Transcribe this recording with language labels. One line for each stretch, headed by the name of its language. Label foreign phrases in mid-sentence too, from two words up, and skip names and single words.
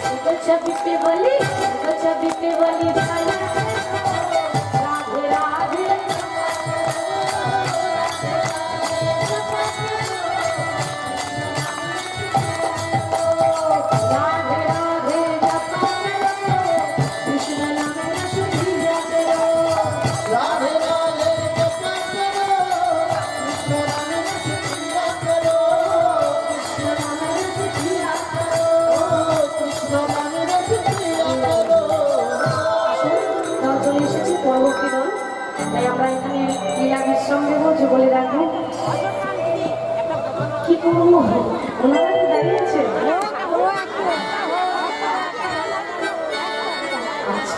Hindi: छवि पे बोली राधे राधे राधे राधे जपा करो कृष्ण नाम रस पिया करो राधे राधे जपा करो कृष्ण नाम रस पिया करो कृष्ण नाम रस पिया करो कृष्ण नाम रस पिया करो
Bangla: তাও চলে এসেছি পরবর্তী দল তাই আমরা এখানে লীলা বিশ্রাম দেবো যে বলে রাখবো কি করবো ওনারা কি দাঁড়িয়ে আছে আচ্ছা।